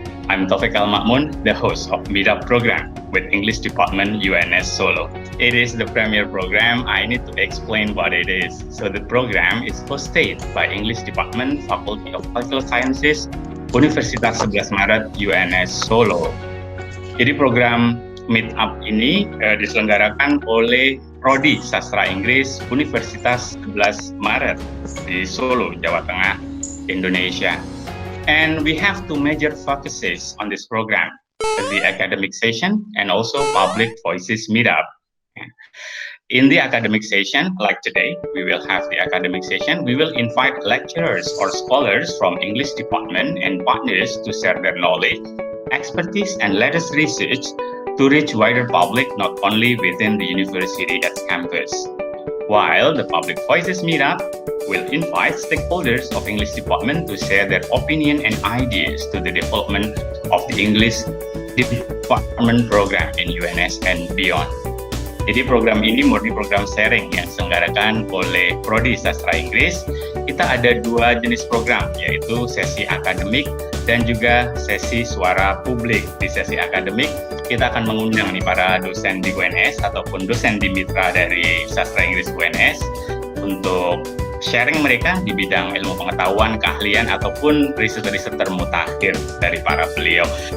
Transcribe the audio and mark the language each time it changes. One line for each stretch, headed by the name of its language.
English: I'm Taufiq Makmun, the host of Meetup program with English Department UNS Solo. It is the premier program. I need to explain what it is. So the program is hosted by English Department Faculty of Cultural Sciences, Universitas Sebelas Maret UNS Solo.
Indonesian: Jadi program Meetup ini diselenggarakan oleh Prodi Sastra Inggris Universitas Sebelas Maret di Solo, Jawa Tengah, Indonesia.
English: And we have two major focuses on this program, the academic session and also public voices meetup. In the academic session, like today, we will have the academic session. We will invite lecturers or scholars from English department and partners to share their knowledge, expertise, and latest research to reach wider public, not only within the university at campus. While the public voices meetup will invite stakeholders of English department to share their opinion and ideas to the development of the English department program in UNS and beyond.
Indonesian: Jadi program ini murni program sharing yang diselenggarakan oleh Prodi Sastra Inggris. Kita ada dua jenis program, yaitu sesi akademik dan juga sesi suara publik. Di sesi akademik, kita akan mengundang nih para dosen di UNS ataupun dosen di mitra dari Sastra Inggris UNS untuk sharing mereka di bidang ilmu pengetahuan, keahlian, ataupun riset-riset termutakhir dari para beliau.